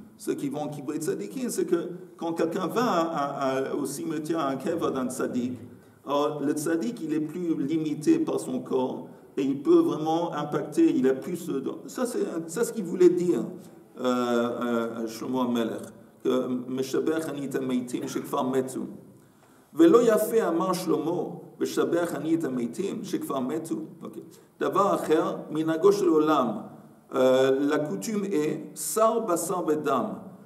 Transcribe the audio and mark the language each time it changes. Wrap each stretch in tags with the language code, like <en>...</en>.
<fr>Ceux qui vont à Kivrit Tzadikim, c'est que quand quelqu'un va au cimetière, à un kever d'un tzaddik, alors le tzaddik, il est plus limité par son corps et il peut vraiment impacter, il a plus... Ça, c'est ce qu'il voulait dire, Shlomo HaMelech.</fr> <he>משבח אני את המתים שכבר מתו. ולא יפה אמר שלמה, משבח אני את המתים שכבר מתו. דבר אחר, מנהגו של עולם,</he> <fr>la coutume est</fr> <he>sar basar bedam.</he>